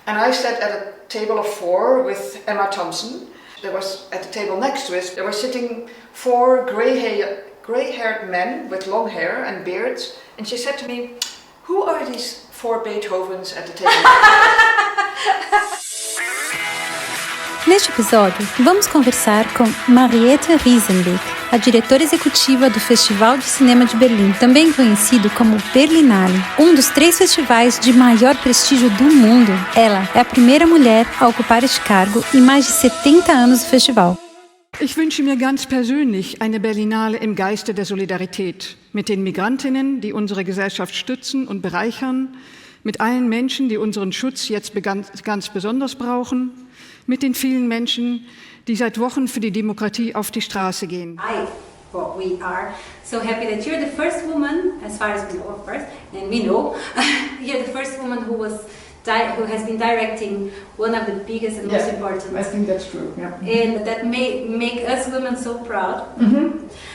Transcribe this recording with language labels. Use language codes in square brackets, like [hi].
[en] And I sat at a table of 4 with Emma Thompson. There was, at the table next to us, there were sitting 4 grey-haired men with long hair and beards. And she said to me, who are these 4 Beethovens at the table? [pt] Neste episódio, vamos conversar com Mariette Rissenbeek, a diretora executiva do Festival de Cinema de Berlim, também conhecido como Berlinale, um dos 3 festivais de maior prestígio do mundo. Ela é a primeira mulher a ocupar este cargo em mais de 70 anos do festival. [de] Ich wünsche mir ganz persönlich eine Berlinale im Geiste der Solidarität mit den Migrantinnen, die unsere Gesellschaft stützen und bereichern, mit allen Menschen, die unseren Schutz jetzt ganz besonders brauchen, mit den vielen Menschen, die seit Wochen für die Demokratie auf die Straße gehen. [en] We are so happy that you're the first woman, as far as we know, of course, and we know, you're the first woman who has been directing one of the biggest and most important. I think that's true. Yeah. And that may make us women so proud. Mm-hmm.